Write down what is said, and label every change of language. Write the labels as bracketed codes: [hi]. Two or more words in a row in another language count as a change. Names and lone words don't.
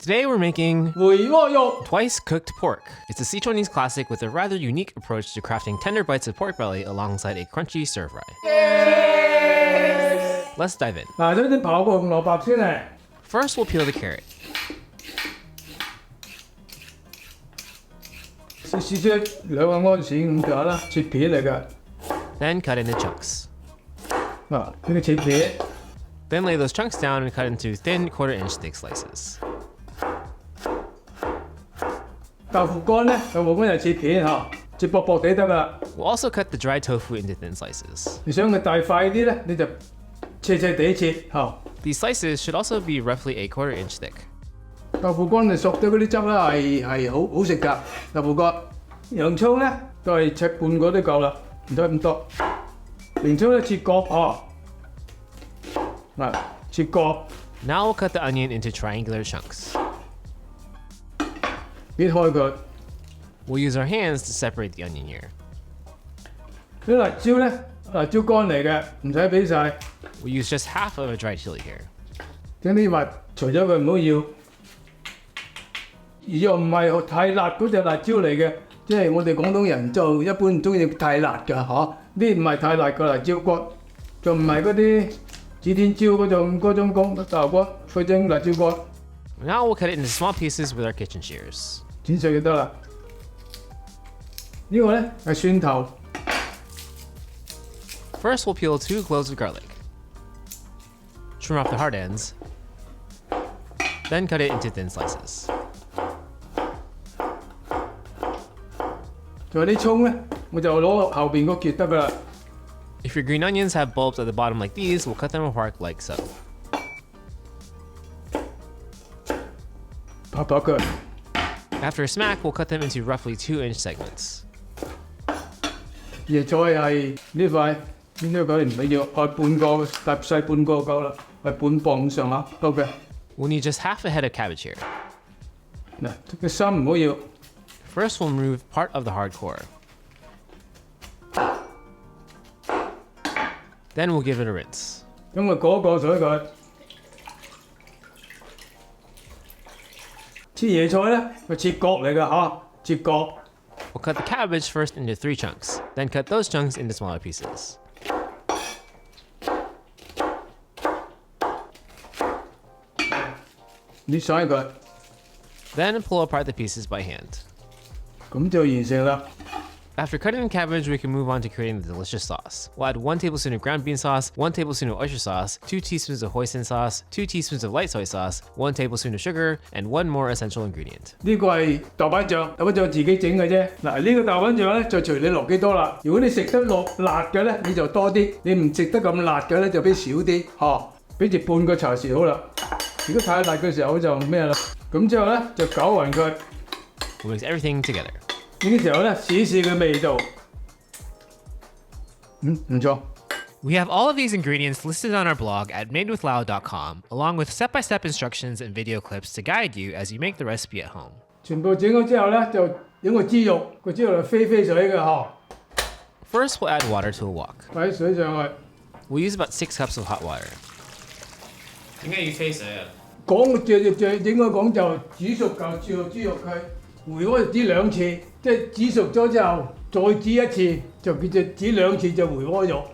[en] Today we're making [yue] 回鍋肉 [en] twice cooked pork. It's a Sichuanese classic with a rather unique approach to crafting tender bites of pork belly alongside a crunchy stir fry. Let's dive in. [yue] 嗱，首先刨個紅蘿蔔先嚟， [en] First, we'll peel the carrot. [yue] 試出2個安士咁上下啦，切片嚟嘅。 [en] Then cut into chunks. [yue] 嗱，呢啲切片， [en] Then lay those chunks down and cut into thin quarter-inch thick slices. [yue] 豆腐乾咧，豆腐乾就切片嚇，切薄薄地得啦。 [en] We'll also cut the dried tofu into thin slices. [yue] 你想佢大塊啲咧，你就斜斜地切嚇。 [en] These slices should also be roughly a quarter-inch thick. [yue] 豆腐乾就熟咗嗰啲汁啦，係好食㗎。豆腐乾，洋葱咧都係切半個都夠啦，唔使咁多。洋葱咧切角嚇，嗱切角， [en] Now we'll cut the onion into triangular chunks. [yue] 撇開佢。 [en] We'll use our hands to separate the onion here. [yue] 啲辣椒咧，辣椒乾嚟嘅，唔使俾晒。 [en] We'll use just half of a dried chili here. [yue] 將啲核除咗佢唔好要，而又唔係太辣嗰隻辣椒嚟嘅，即係我哋廣東人就一般唔中意太辣㗎嚇。呢唔係太辣嘅辣椒乾，就唔係嗰啲指天椒嗰種乾豆乾，佢整辣椒乾， [en] Now we'll cut it into small pieces with our kitchen shears. [yue] 剪碎就得啦。呢個咧係蒜頭， [en] First, we'll peel 2 cloves of garlic. Trim off the hard ends. Then cut it into thin slices. [yue] 仲有啲葱咧，我就攞後邊嗰橛得㗎啦。 [en] If your green onions have bulbs at the bottom like these, we'll cut them apart like so. [yue] 拍拍佢， [en] After a smack, we'll cut them into roughly 2-inch segments. [yue] 椰菜係呢塊邊咗佢唔緊要，開半個搭細半個夠啦，係半磅上下夠嘅。 [en] We'll need just half a head of cabbage here. [yue] 嗱，個心唔好要。 [en] First, we'll remove part of the hard core. Then we'll give it a rinse. [yue] 咁我過水佢。切椰菜咧，佢切角嚟㗎嚇，切角。 [en] We'll cut the cabbage first into 3 chunks, then cut those chunks into smaller pieces. [yue] 你洗佢， [en] Then pull apart the pieces by hand. [yue] 咁就完成啦。 [en] After cutting the cabbage, we can move on to creating the delicious sauce. We'll add 1 tablespoon of ground bean sauce, 1 tablespoon of oyster sauce, 2 teaspoons of hoisin sauce, 2 teaspoons of light soy sauce, 1 tablespoon of sugar, and 1 more essential ingredient. [yue] 呢個係豆瓣醬，豆瓣醬自己整嘅啫。嗱，呢個豆瓣醬咧就隨你落幾多啦。如果你食得落辣嘅咧，你就多啲；你唔食得咁辣嘅咧，就俾少啲。嚇，俾住半個茶匙好啦。如果太辣嘅時候就咩啦。咁之後咧就攪勻佢。 [en] We'll mix everything together. [yue] 呢啲時候咧試試佢味道。唔錯。 [en] We have all of these ingredients listed on our blog at madewithlau.com, along with step-by-step instructions and video clips to guide you as you make the recipe at home. [yue] 全部整好之後咧，就整個豬肉，個豬肉就飛水嘅嗬， [en] First, we'll add water to a wok. [yue] 擺水上去。 [en] We'll use about 6 cups of hot water. [yue] 點解要飛水啊？最應該講就煮熟嚿豬肉佢，回鍋就煮2次，即係煮熟咗之後再煮1次，就叫做煮2次就回鍋肉。